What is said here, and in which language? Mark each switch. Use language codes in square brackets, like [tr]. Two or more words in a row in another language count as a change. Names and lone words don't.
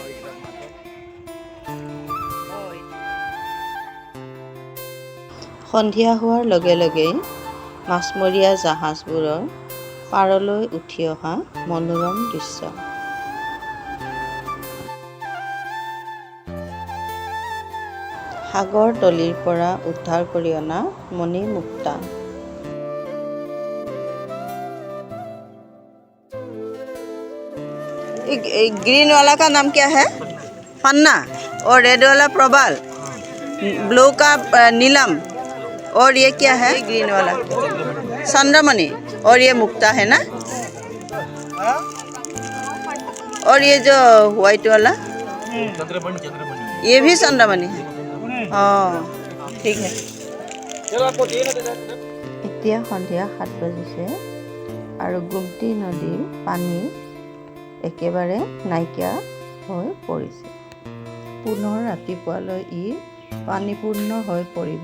[as] সন্ধিয়া হোৱাৰ লগে লগেই মাছমৰীয়া জাহাজবোৰৰ পাৰলৈ উঠি অহা মনোৰম দৃশ্য। সাগৰ তলিৰ পৰা উদ্ধাৰ কৰি অনা মণিমুক্তা। [hi] ग्रीन वाला का नाम क्या है? पन्ना। और रेड वाला प्रबाल, ब्लू का नीलम, और ये क्या है? ग्रीन वाला चंद्रमणि, और ये मुक्ता है ना? और ये जो व्हाइट वाला ये भी चंद्रमणि है। [as] ঠিক আছে। এতিয়া সন্ধিয়া 7 বাজিছে আৰু গুমটি নদীৰ পানী একেবাৰে নাইকিয়া হৈ পৰিছে। পুনৰ ৰাতিপুৱালৈ ই পানীপূৰ্ণ হৈ পৰিব।